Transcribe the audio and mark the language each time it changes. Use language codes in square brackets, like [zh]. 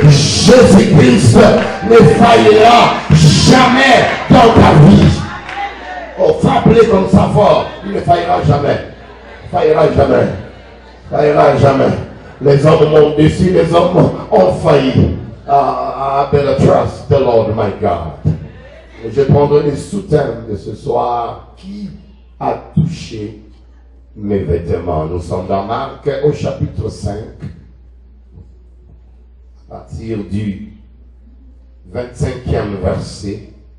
[fr] Jésus-Christ ne faillira jamais dans ta vie. Oh, frappe-le comme ça fort. Il ne faillira jamais. Faillira jamais. Faillira jamais. Les hommes m'ont déçu, les hommes ont failli. [en] I better trust the Lord my God. [fr] Je prendrai les sous-thèmes de ce soir. Qui a touché mes vêtements? Nous sommes dans Marc au chapitre 5, à partir du 25e verset.